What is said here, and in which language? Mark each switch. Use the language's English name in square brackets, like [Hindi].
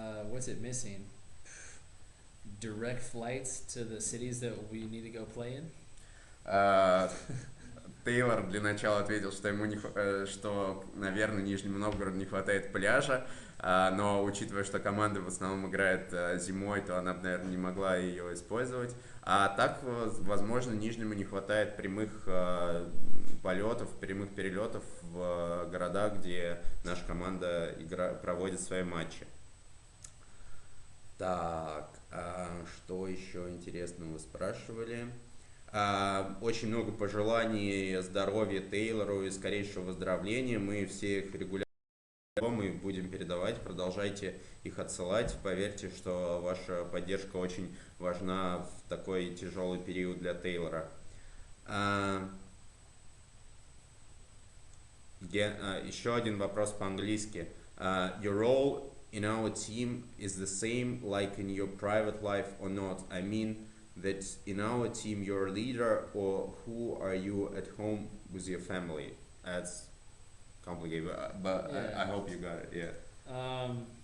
[English] What's it missing? Direct flights to the cities that we need to go play in. [Russian] Тейлор для начала ответил, что что, наверное, Нижнему Новгороду не хватает пляжа, но учитывая, что команда в основном играет зимой, то она, наверное, не могла ее использовать. А так, возможно, Нижнему не хватает прямых полетов, прямых перелетов в города, где наша команда проводит свои матчи. Так, что еще интересного вы спрашивали? Очень много пожеланий здоровья Тейлору и скорейшего выздоровления. Мы все их регулярно мы будем передавать. Продолжайте их отсылать. Поверьте, что ваша поддержка очень важна в такой тяжелый период для Тейлора. Еще один вопрос по-английски. [English] Your role in our team is the same like in your private life or not? I mean that in our team you're a leader, or who are you at home with your family? That's complicated, but Yeah. I hope you got it. Yeah.